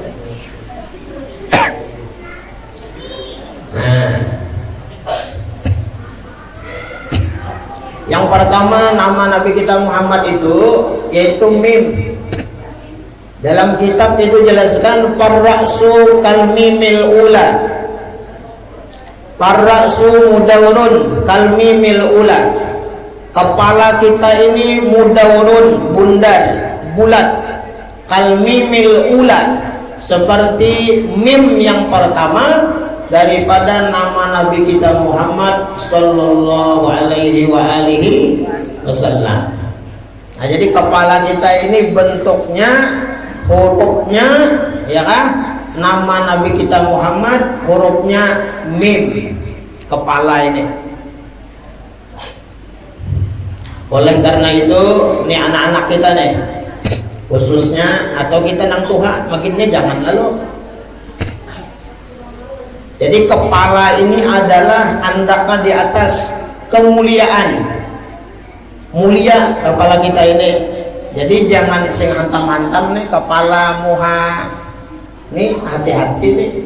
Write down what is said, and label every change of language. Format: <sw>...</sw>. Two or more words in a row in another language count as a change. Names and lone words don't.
<id>Nah, yang pertama nama Nabi kita Muhammad itu yaitu mim. Dalam kitab itu jelaskan</id> <ar>الرأس كالميم الأولى. الرأس مدور كالميم الأولى.</ar> <id>Kepala kita ini mudawrun, bundar, bulat.</id> <ar>كالميم الأولى,</ar> <id>seperti mim yang pertama daripada nama Nabi kita Muhammad</id> <ar>صلى الله عليه وسلم.</ar> <id>Nah, jadi kepala kita ini bentuknya, hurufnya, ya kan? Nama Nabi kita Muhammad hurufnya mim, kepala ini. Oleh karena itu, nih anak-anak kita nih, khususnya atau kita</id> <bjn>nang tuha,</bjn> <id>makinnya jangan lalu. Jadi kepala ini adalah andaka di atas kemuliaan, mulia kepala kita ini.</id> <bjn>Jadi jangan sing hantam-hantam nih kepala muha, nih hati-hati nih.</bjn>